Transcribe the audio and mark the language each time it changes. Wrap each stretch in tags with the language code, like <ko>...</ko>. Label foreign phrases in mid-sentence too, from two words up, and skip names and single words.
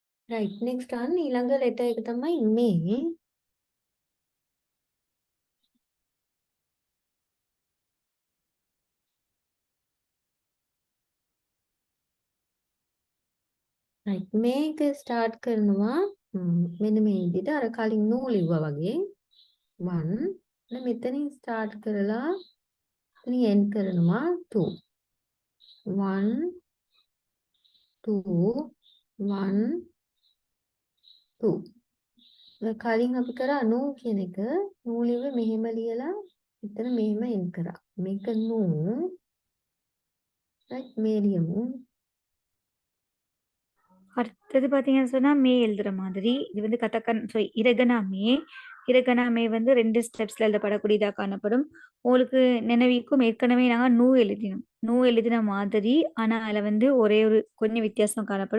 <en>right next one</en> <si>ඊළඟ letter එක තමයි මේ. right මේක start කරනවා මෙන්න මේ විදිහට අර කලින් නූ ලිව්වා වගේ 1 මෙතනින් start කරලා එතනින් end කරනවා 2 1 2 1 2 කලින් අපි කරා නූ කියන එක නූ ලිව්වේ මෙහෙම ලියලා එතන මෙහෙම end කරා මේක නූ right මේ ලියමු</si> <ta>அடுத்தது பார்த்தீங்கன்னு சொன்னா மே எழுதுற மாதிரி இது வந்து இறகனா மே வந்து 2 ஸ்டெப்ஸ்ல எழுதப்படக்கூடியதா காணப்படும். உங்களுக்கு நினைவிக்கும் ஏற்கனவே நாங்க நூ எழுதின மாதிரி ஆனா அதுல வந்து ஒரே ஒரு கொஞ்சம் வித்தியாசம் காணப்படும்.</ta>